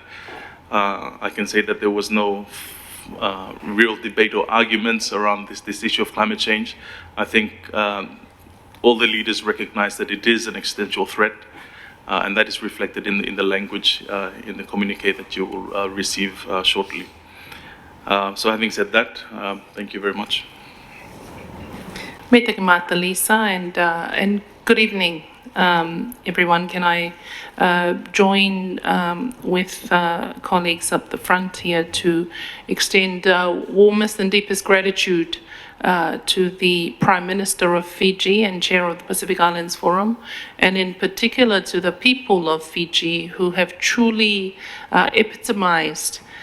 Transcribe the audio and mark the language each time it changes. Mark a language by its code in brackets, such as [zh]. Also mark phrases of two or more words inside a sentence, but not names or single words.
[en] I can say that there was no real debate or arguments around this issue of climate change. I think all the leaders recognize that it is an existential threat. and that is reflected in the language in the communique that you will receive shortly. So having said that, thank you very much. Me te mata, Lisa, and good evening, everyone. Can I join with colleagues up the front here to extend warmest and deepest gratitude to the Prime Minister of Fiji and Chair of the Pacific Islands Forum, and in particular to the people of Fiji who have truly epitomized